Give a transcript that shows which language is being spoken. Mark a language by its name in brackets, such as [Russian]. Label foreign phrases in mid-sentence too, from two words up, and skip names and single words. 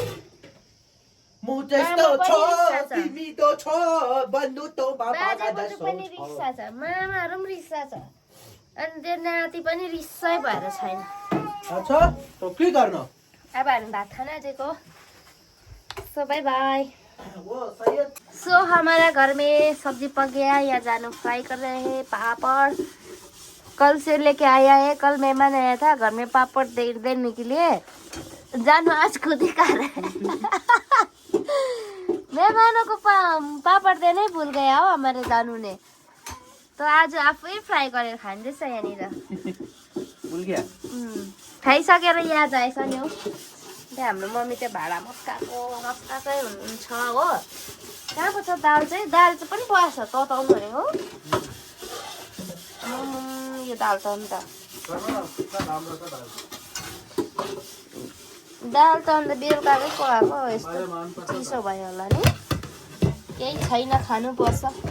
[Nepali] मामाहरू पनि रिस्सा छ अनि त्यो नाति पनि रिस्सै भएर छैन अब हामी भात खाना आँटेको [English] so bye bye so [Hindi] हमारा घर में सब्जी पक गया यहाँ जानु फ्राई कर रहे हैं पापड़ कल से लेके आया है कल मेहमान आया था घर में पापड़ देने के लिए जानु आज खुद ही खा रहे हैं मेहमानों को पापड़ देना ही भूल गया हो हमारे जानु ने तो [Nepali] आज आफै फ्राई गरेर खाँदैछ यहाँनिर [Hindi] भुल गया [Nepali] खाइसकेर याद आएछ नि हौ त्यहाँ हाम्रो मम्मी चाहिँ भाडा मस्काकै हुनुहुन्छ हो कहाँ पो छ दाल चाहिँ पनि परेछ तताउनु भनेको यो दाल त अन्त बेलुकाकै पकाएको यस्तो चिसो भयो होला नि केही छैन खानुपर्छ